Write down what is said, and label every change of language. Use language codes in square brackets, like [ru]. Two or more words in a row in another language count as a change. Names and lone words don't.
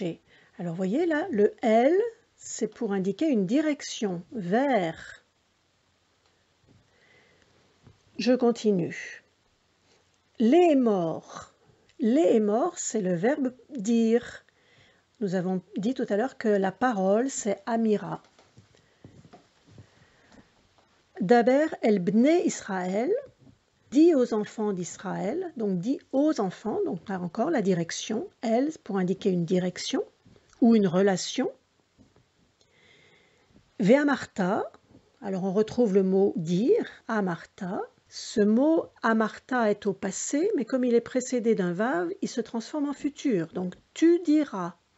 [fr] Alors voyez là, le El, c'est pour indiquer une direction, vers. Je continue. Lémor. Lémor, c'est le verbe dire. Nous avons dit tout à l'heure que la parole, c'est Amira. [he] דבר אל בני ישראל, [fr] dit aux enfants d'Israël, donc dit aux enfants, donc là encore la direction, elle, pour indiquer une direction ou une relation. Ve'amarta, alors on retrouve le mot dire, amarta. Ce mot amarta est au passé, mais comme il est précédé d'un vav, il se transforme en futur, donc tu diras.